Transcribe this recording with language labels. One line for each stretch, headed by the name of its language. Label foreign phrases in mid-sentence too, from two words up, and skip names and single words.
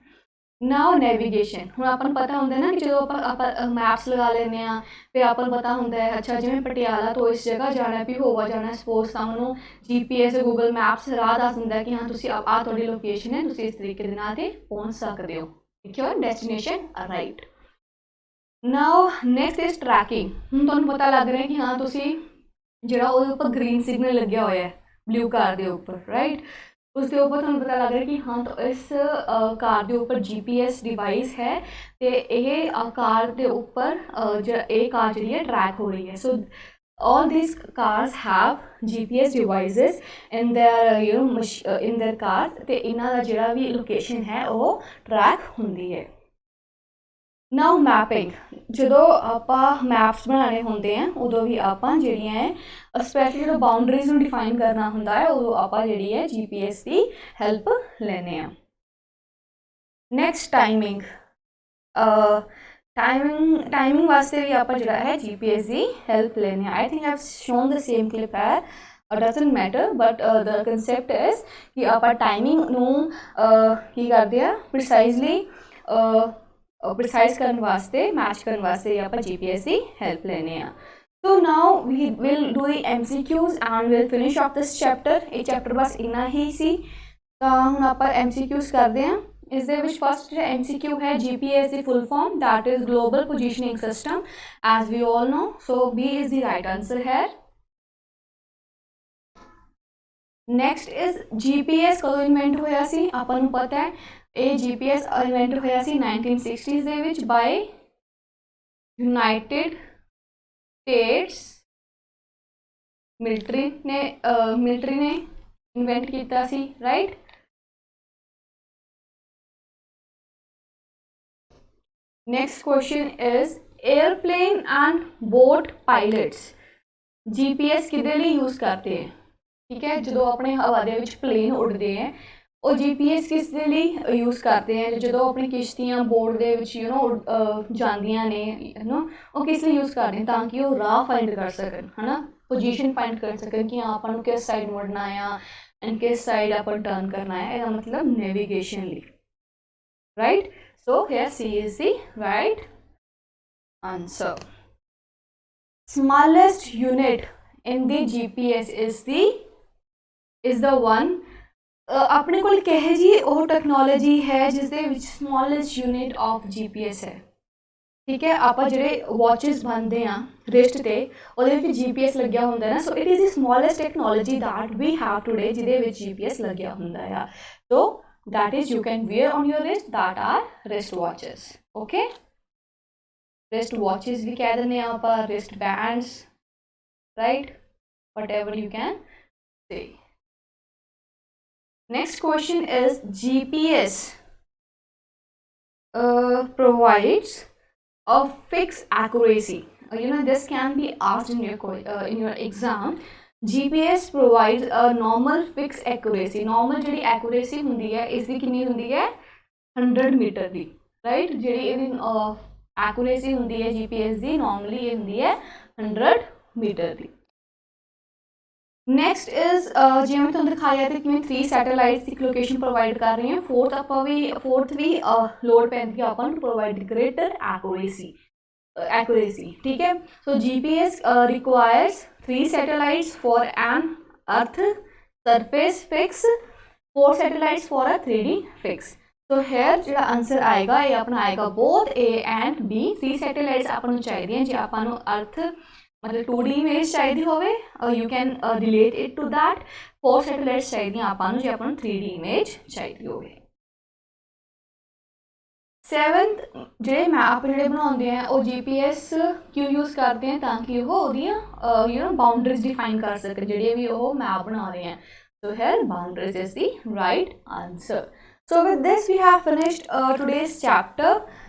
English: now navigation,
Punjabi: ਹੁਣ ਆਪਾਂ ਨੂੰ ਪਤਾ ਹੁੰਦਾ ਨਾ ਕਿ ਜਦੋਂ ਆਪਾਂ ਮੈਪਸ ਲਗਾ ਲੈਂਦੇ ਹਾਂ, ਫਿਰ ਆਪਾਂ ਨੂੰ ਪਤਾ ਹੁੰਦਾ ਹੈ ਅੱਛਾ ਜਿਵੇਂ ਪਟਿਆਲਾ ਤੋਂ ਇਸ ਜਗ੍ਹਾ ਜਾਣਾ, ਪਿਹੋਵਾ ਜਾਣਾ ਸਪੋਜ਼, ਸਾਨੂੰ GPS ਗੂਗਲ ਮੈਪਸ ਰਾਹ ਦੱਸ ਦਿੰਦਾ ਕਿ ਹਾਂ ਤੁਸੀਂ ਆਹ ਤੁਹਾਡੀ ਲੋਕੇਸ਼ਨ ਹੈ, ਤੁਸੀਂ ਇਸ ਤਰੀਕੇ ਦੇ ਨਾਲ 'ਤੇ ਪਹੁੰਚ ਸਕਦੇ ਹੋ।
English: Your destination arrived. Now next is tracking। ਹੁਣ ਤੁਹਾਨੂੰ ਪਤਾ ਲੱਗ ਰਿਹਾ ਕਿ ਹਾਂ ਤੁਸੀਂ ਜਿਹੜਾ ਉਹਦੇ ਉੱਪਰ green signal ਲੱਗਿਆ ਹੋਇਆ ਹੈ blue car ਦੇ ਉੱਪਰ, ਰਾਈਟ, ਉਸ ਦੇ ਉੱਪਰ ਤੁਹਾਨੂੰ ਪਤਾ ਲੱਗ ਰਿਹਾ ਕਿ ਹਾਂ ਤਾਂ ਇਸ ਕਾਰ ਦੇ ਉੱਪਰ GPS ਡਿਵਾਈਸ ਹੈ ਅਤੇ ਇਹ ਕਾਰ ਦੇ ਉੱਪਰ ਇਹ ਕਾਰ ਜਿਹੜੀ ਹੈ ਟਰੈਕ ਹੋ ਰਹੀ ਹੈ। ਸੋ all these cars have GPS devices in their in their cars,
Punjabi: ਤੇ ਇਹਨਾਂ ਦਾ ਜਿਹੜਾ ਵੀ ਲੋਕੇਸ਼ਨ ਹੈ ਉਹ ਟਰੈਕ ਹੁੰਦੀ ਹੈ।
English: now mapping,
Punjabi: ਜਦੋਂ ਆਪਾਂ ਮੈਪਸ ਬਣਾਉਣੇ ਹੁੰਦੇ ਆ ਉਦੋਂ ਵੀ ਆਪਾਂ ਜਿਹੜੀਆਂ ਹੈ ਸਪੈਸ਼ਲੀ ਜਦੋਂ ਬਾਊਂਡਰੀਜ਼ ਨੂੰ ਡਿਫਾਈਨ ਕਰਨਾ ਹੁੰਦਾ ਹੈ ਉਦੋਂ ਆਪਾਂ ਜਿਹੜੀ ਹੈ GPS ਦੀ ਹੈਲਪ ਲੈਂਦੇ ਹਾਂ।
English: next timing,
Hindi: टाइमिंग वास्ते भी आप जो है GPS की हेल्प लेने।
English: I think I have shown the same clip
Hindi: है,
English: doesn't matter, but the concept is
Hindi: कि आप टाइमिंग नूं की करते हैं प्रिसाइज करने वास्ते, मैच करने वास्ते आप GPS की हेल्प लेने।
English: So now we will do the MCQs and we'll finish off this chapter।
Hindi: ये चैप्टर बस इन्ना ही सी, तो हम आप MCQs करते हैं।
Punjabi: ਇਸ ਦੇ ਵਿੱਚ ਫਸਟ MCQ ਹੈ GPS ਦੀ ਫੁੱਲ ਫਾਰਮ,
English: that is global positioning system as we all know, so B is the right answer here। next is
Punjabi: GPS ਕਦੋਂ ਇਨਵੈਂਟ ਹੋਇਆ ਸੀ, ਆਪਾਂ ਨੂੰ ਪਤਾ ਹੈ ਇਹ GPS ਇਨਵੈਂਟ ਹੋਇਆ ਸੀ 1960s ਦੇ ਵਿੱਚ
English: by United States military
Punjabi: ਨੇ ਇਨਵੈਂਟ ਕੀਤਾ ਸੀ, ਰਾਈਟ।
English: Next question is airplane and boat pilots GPS
Punjabi: ਕਿਹਦੇ ਲਈ
Hindi: यूज़ करते हैं, ठीक है। जो अपने हवा
Punjabi: ਦੇ ਵਿੱਚ
Hindi: प्लेन उड़ते हैं
Punjabi: ਉਹ GPS ਕਿਸ ਦੇ ਲਈ
Hindi: यूज़ करते हैं,
Punjabi: ਜਦੋਂ ਆਪਣੀ ਕਿਸ਼ਤੀਆਂ ਬੋਰਡ ਦੇ ਵਿੱਚ ਜਾਂਦੀਆਂ ਨੇ ਉਹ ਕਿਸ ਲਈ यूज़ ਕਰਦੇ ਤਾਂ ਕਿ ਉਹ ਰਾਹ ਫਾਈਂਡ ਕਰ ਸਕਣ, ਹੈ ਨਾ, ਪੋਜੀਸ਼ਨ ਫਾਈਂਡ ਕਰ ਸਕਣ ਕਿ ਹਾਂ ਆਪਾਂ ਨੂੰ ਕਿਸ ਸਾਈਡ ਮੁੜਨਾ ਆ ਐਂਡ ਕਿਸ ਸਾਈਡ ਆਪਾਂ ਟਰਨ ਕਰਨਾ ਹੈ, ਇਹਦਾ ਮਤਲਬ ਨੈਵੀਗੇਸ਼ਨ ਲਈ, ਰਾਈਟ।
English: So here C is the right answer। Smallest unit in the GPS is the one।
Punjabi: ਅਪਣੇ ਕੋਲ ਕਹੇ ਜੀ ਉਹ ਟੈਕਨੋਲੋਜੀ ਹੈ ਜਿਸ ਦੇ ਵਿੱਚ
English: smallest unit of GPS
Punjabi: ਹੈ, ਠੀਕ ਹੈ। ਆਪਾਂ ਜਿਹੜੇ ਵਾਚਿਸ ਬਣਦੇ ਆ ਰਿਸਟ ਤੇ ਉਹਦੇ ਵਿੱਚ GPS ਲੱਗਿਆ ਹੁੰਦਾ ਨਾ,
English: so it is the smallest technology that we have today
Punjabi: ਜਿਹਦੇ ਵਿੱਚ GPS ਲੱਗਿਆ ਹੁੰਦਾ ਆ।
English: ਸੋ that is you can wear on your wrist, that are wrist watches, okay। wrist watches
Hindi: भी कह देने आप,
English: wrist bands, right, whatever you can say। next question is GPS provides a fixed accuracy, this can be asked in your exam। GPS provides a normal fixed accuracy.
Punjabi: Normal ਜਿਹੜੀ accuracy ਹੁੰਦੀ ਹੈ ਇਸਦੀ ਕਿੰਨੀ ਹੁੰਦੀ ਹੈ 100 ਮੀਟਰ ਦੀ, ਰਾਈਟ। ਜਿਹੜੀ ਇਹਦੀ accuracy ਹੁੰਦੀ ਹੈ GPS ਦੀ normally ਇਹ ਹੁੰਦੀ ਹੈ 100 ਮੀਟਰ ਦੀ।
English: next is
Punjabi: ਜਿਵੇਂ ਤੁਹਾਨੂੰ ਦਿਖਾਇਆ ਤੇ ਕਿਵੇਂ 3 ਸੈਟੇਲਾਈਟਸ ਇੱਕ ਲੋਕੇਸ਼ਨ ਪ੍ਰੋਵਾਈਡ ਕਰ ਰਹੇ ਹਾਂ। ਫੋਰਥ ਵੀ ਲੋਡ ਪੈਂਦੀ ਹੈ ਆਪਾਂ ਨੂੰ
English: provide greater accuracy,
Hindi: ठीक है।
English: So GPS requires 3 satellites for an earth surface fix, 4 satellites for a 3D fix। So here
Punjabi: ਜਿਹੜਾ ਆਨਸਰ ਆਏਗਾ ਇਹ ਆਪਣਾ ਆਏਗਾ
English: both A and B।
Punjabi: 3 satellites ਆਪਾਂ ਨੂੰ ਚਾਹੀਦੀਆਂ ਜੇ ਆਪਾਂ ਨੂੰ ਅਰਥ ਮਤਲਬ 2D ਇਮੇਜ ਚਾਹੀਦੀ ਹੋਵੇ,
English: you can relate it to that।
Punjabi: 4 satellites ਚਾਹੀਦੀਆਂ ਆਪਾਂ ਨੂੰ ਜੇ ਆਪਾਂ ਨੂੰ 3D ਇਮੇਜ ਚਾਹੀਦੀ ਹੋਵੇ। 7th ਜਿਹੜੇ ਮੈਪ ਜਿਹੜੇ ਬਣਾਉਂਦੇ ਆ ਉਹ GPS ਕਿਉਂ ਯੂਜ਼ ਕਰਦੇ ਆ ਤਾਂ ਕਿ ਉਹ ਉਹਦੀਆਂ ਬਾਉਂਡਰੀਜ਼ ਡਿਫਾਈਨ ਕਰ ਸਕਣ ਜਿਹੜੇ ਵੀ ਉਹ ਮੈਪ ਬਣਾ ਰਹੇ ਆ।
English: So here boundaries is the right answer। So with this we have finished today's chapter।